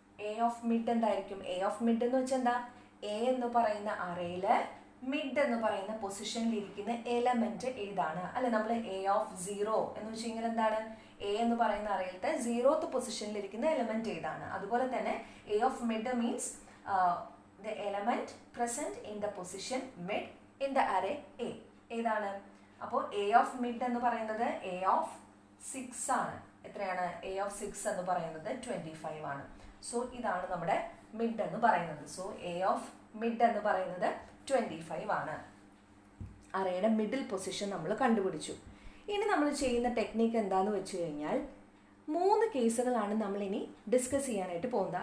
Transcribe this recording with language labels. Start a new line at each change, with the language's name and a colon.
Malayalam: A of mid എന്തായിരിക്കും? A of mid എന്ന് വെച്ചാൽ എന്താ? എ എന്ന് പറയുന്ന അറേയില് മിഡ് എന്ന് പറയുന്ന പൊസിഷനിൽ ഇരിക്കുന്ന എലമെന്റ് ഏതാണ്? അല്ലെ, നമ്മൾ എ ഓഫ് 0 എന്ന് വെച്ച് കഴിഞ്ഞാൽ എന്താണ്? എ എന്ന് പറയുന്ന അറയിലത്തെ 0th പൊസിഷനിൽ ഇരിക്കുന്ന എലമെന്റ് ഏതാണ്? അതുപോലെ തന്നെ
English: A of mid means the element present in the position mid in the array A.
Malayalam: ഏതാണ്? അപ്പോൾ എ ഓഫ് മിഡ് എന്ന് പറയുന്നത് എ ഓഫ് 6 ആണ്. എത്രയാണ്? എ ഓഫ് 6 എന്ന് പറയുന്നത് 25 ആണ്. സോ ഇതാണ് നമ്മുടെ മിഡ് എന്ന് പറയുന്നത്. സോ എ ഓഫ് മിഡ് എന്ന് പറയുന്നത് 25 ആണ്. അറേയുടെ മിഡിൽ പൊസിഷൻ നമ്മൾ കണ്ടുപിടിച്ചു. ഇനി നമ്മൾ ചെയ്യുന്ന ടെക്നിക്ക് എന്താന്ന് വെച്ച് കഴിഞ്ഞാൽ 3 കേസുകളാണ് നമ്മൾ ഇനി ഡിസ്കസ് ചെയ്യാനായിട്ട് പോകുന്നത്.